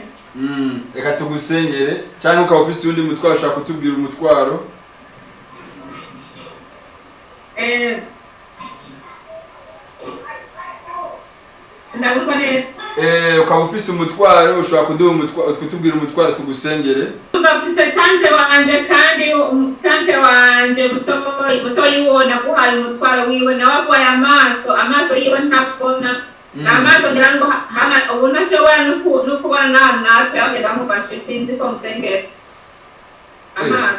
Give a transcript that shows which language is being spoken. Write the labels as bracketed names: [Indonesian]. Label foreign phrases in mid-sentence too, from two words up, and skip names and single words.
[Rundi] Reka tugusengere cyane ukaba ufite undi mutwaro ushaka kutubwira umutwaro. Ukaba ufise umutwaro ushobora kuduha kutubwira umutwaro tugusengere. Mbafise tante wanje kandi tante wanje buto yibona guhaye umutwaro wiwe nawe agwaye amaso yiwe ntabona n'amaso ngira ngo ubona ashobora no kubona natwe agenda mufashe sinzi ko musengera amaso